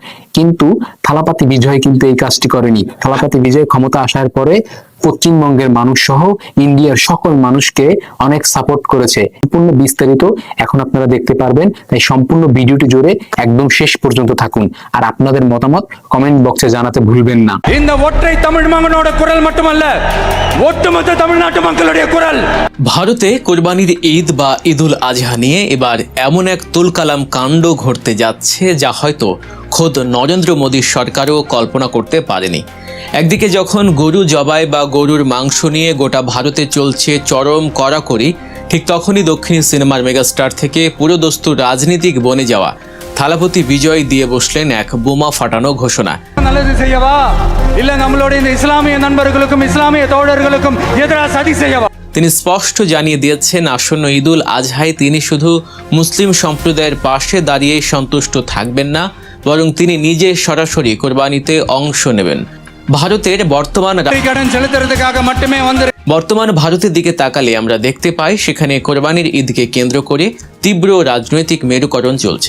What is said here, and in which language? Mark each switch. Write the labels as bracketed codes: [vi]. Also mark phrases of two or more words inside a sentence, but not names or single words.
[bn] কিন্তু থালাপাতি বিজয় কিন্তু এই কাজটি করেনি। থালাপাতি বিজয় ক্ষমতা আসার পরে পশ্চিমবঙ্গের মানুষ সহ ইন্ডিয়ার সকল মানুষকে অনেক সাপোর্ট করেছে। সম্পূর্ণ বিস্তারিত এখন আপনারা দেখতে পারবেন, তাই সম্পূর্ণ ভিডিওটি জুড়ে একদম শেষ পর্যন্ত থাকুন। আর আপনাদের মতামত [en] comment boxe [bn] জানাতে ভুলবেন না। [ta] இந்த ஒற்றை தமிழ் மகனோட குரல் மட்டுமல்ல, ஒட்டுமொத்த தமிழ்நாட்டு மக்களுடைய குரல்। [bn] ভারতে কোরবানির ঈদ বা ঈদুল আজহা নিয়ে এবার এমন এক তুলকালাম কাণ্ড ঘটতে যাচ্ছে যা হয়তো খোদ নরেন্দ্র মোদীর সরকারও কল্পনা করতে পারেনি। একদিকে যখন গরু জবাই বা গরুর মাংস নিয়ে গোটা ভারতে চলছে চরম কড়াকড়ি, ঠিক তখনই দক্ষিণী সিনেমার মেগাস্টার থেকে পুরোদস্তু রাজনীতিক বনে যাওয়া থালাপতি বিজয় দিয়ে বসলেন এক বোমা ফাটানো ঘোষণা। [ta] நல்லது செய்யவா இல்ல நம்மளுடைய இந்த இஸ்லாமிய நண்பர்களுக்கும் இஸ்லாமிய தோழர்களுக்கும் எதிராக சதி செய்யவா? [bn] তিনি স্পষ্ট জানিয়ে দিয়েছেন, আসন্ন ঈদুল আজহায় তিনি শুধু মুসলিম সম্প্রদায়ের পাশে দাঁড়িয়ে সন্তুষ্ট থাকবেন না, বরং তিনি নিজে সরাসরি কোরবানিতে অংশ নেবেন। ভারতের বর্তমান ভারতের দিকে তাকালে আমরা দেখতে পাই সেখানে কোরবানির ঈদকে কেন্দ্র করে তীব্র রাজনৈতিক মেরুকরণ চলছে।